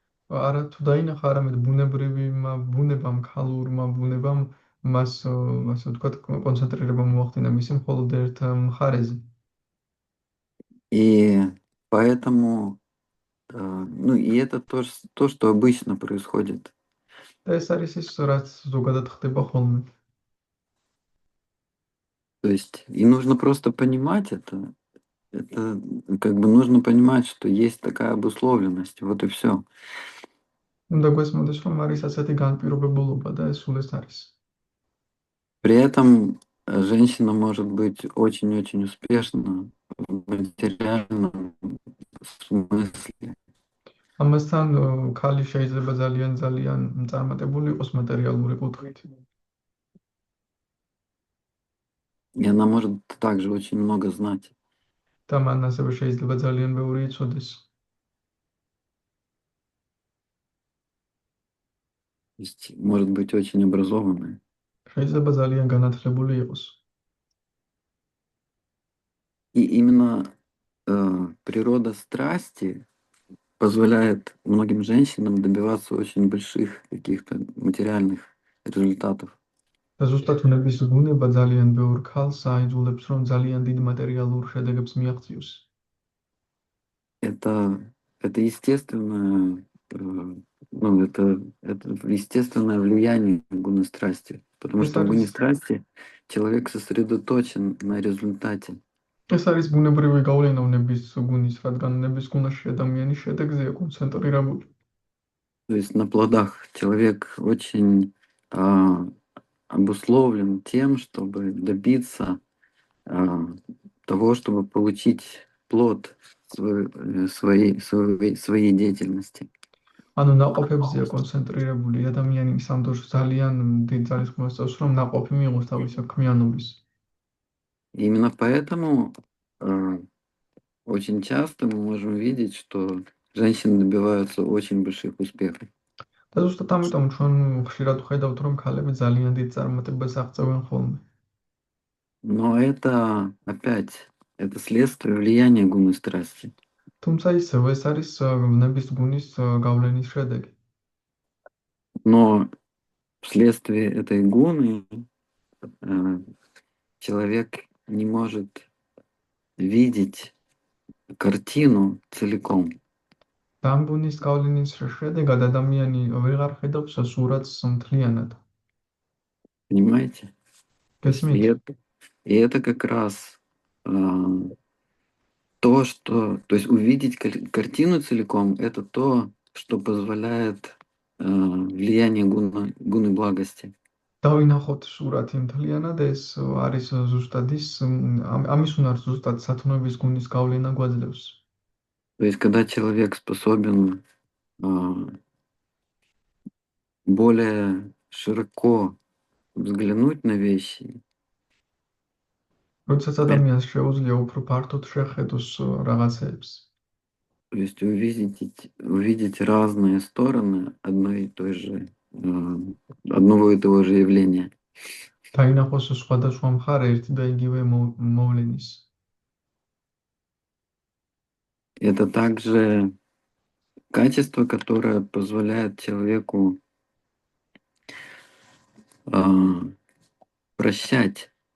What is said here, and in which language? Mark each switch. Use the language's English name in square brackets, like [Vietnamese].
[Georgian] არა თუ დაინახა, არამედ ბუნებამ, ქალურმა ბუნებამ მას, ასე ვთქვათ, კონცენტრირება მოახდინა მისი მხოლოდ ერთ მხარეზე. [Russian] И поэтому, и это то, что обычно происходит. [Georgian] და ეს არის ის, რაც ზოგადად ხდება ხოლმე. [Russian] То есть, и нужно просто понимать это. Это как бы нужно понимать, что есть такая обусловленность. Вот и все. [Georgian] უნდა გვესმოდეს, რომ არის ასეთი განპირობებულობა და ეს სულ ეს არის. [Russian] При этом женщина может быть очень-очень успешна в материальном смысле. [Georgian] ამასთან ქალი შეიძლება ძალიან წარმატებული იყოს მატერიალური კუთხით. [Russian] И она может также очень много знать. [Georgian] და მან ასევე შეიძლება ძალიან ბევრი იცოდეს. [Russian] То есть может быть очень образованная. [Georgian] შეიძლება ძალიან განათლებული იყოს. [Russian] И именно природа страсти позволяет многим женщинам добиваться очень больших каких-то материальных результатов. [Georgian] და ზუსტად უნების ბუნება ძალიან ბევრ ქალს აიძულებს, რომ ძალიან დიდ მატერიალურ შედეგებს მიაღწიოს. [Russian] Это естественное, это естественное влияние гуны страсти. Потому что в гуне страсти человек сосредоточен на результате. [Georgian] ეს არის ბუნებრივი გავლენა უნების გუნის, რადგან უნების გუნაში ადამიანი შედეგზეა კონცენტრირებული. [Russian] То есть на плодах человек очень обусловлен тем, чтобы добиться того, чтобы получить плод своей деятельности. [Georgian] ანუ ნაყოფებზეა კონცენტრირებული ადამიანი სამდროს ძალიან დიდ ძალისხმევას წავს, რომ ნაყოფი მიიღოს თავის საქმიანობის. [Russian] Именно поэтому очень часто мы можем видеть, что женщины добиваются очень больших успехов. [Georgian] და ზუსტად ამიტომ ჩვენ ხშირად ვხედავთ, რომ ქალები ძალიან დიდ წარმატებას აღწევენ ხოლმე. [Russian] Но это следствие влияния гуны страсти. [Georgian] თუმცა ისევ ეს არის ნების გუნის გავლენის შედეგი. [Russian] Но вследствие этой гуны человек не может видеть картину целиком. [Georgian] ამ გუნის გავლენის შედეგად ადამიანი ვეღარ ხედავს სურათს მთლიანად. [Russian] Понимаете? [Georgian] გესმით? [Russian] И это как раз то, что... То есть увидеть картину целиком, это то, что позволяет влияние гуны благости. [Georgian] დავინახოთ სურათი მთლიანად, ეს არის ზუსტად ის, ამის უნარს ზუსტად სათნოების გუნის გავლენა გვაძლევს. [Russian] То есть когда человек способен более широко взглянуть на вещи, [Georgian] როდესაც ადამიანს შეუძლია უფრო ფართოდ შეხედოს რაღაცეებს. [Russian] То есть увидеть разные стороны одной и той же, одного и того же явления. [Georgian] დაინახოს სხვადასხვა მხარე ერთი და იგივე მოვლენის. [Russian] Это также качество, которое позволяет человеку прощать.